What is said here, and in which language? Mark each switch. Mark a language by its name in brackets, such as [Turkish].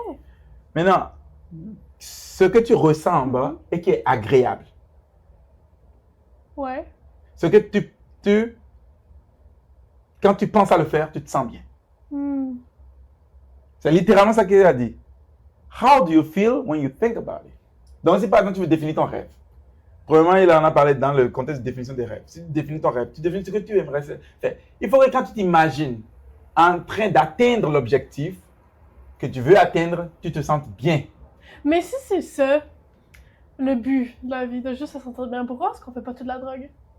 [French] OK. Maintenant, ce que tu ressens en bas et qui est agréable. Ouais. Ce que quand tu penses à le faire, tu te sens bien. C'est littéralement ça qu'il a dit. [English] How do you feel when you think about it? [French] Donc, si par exemple tu veux définir ton rêve, premièrement, il en a parlé dans le contexte de définition des rêves. Si tu définis ton rêve, tu définis ce que tu aimerais faire. Il faut que quand tu t'imagines en train d'atteindre l'objectif que tu veux atteindre, tu te sentes bien. Mais si c'est ça, le but de la vie, de juste se sentir bien, pourquoi est-ce qu'on fait pas toute la drogue?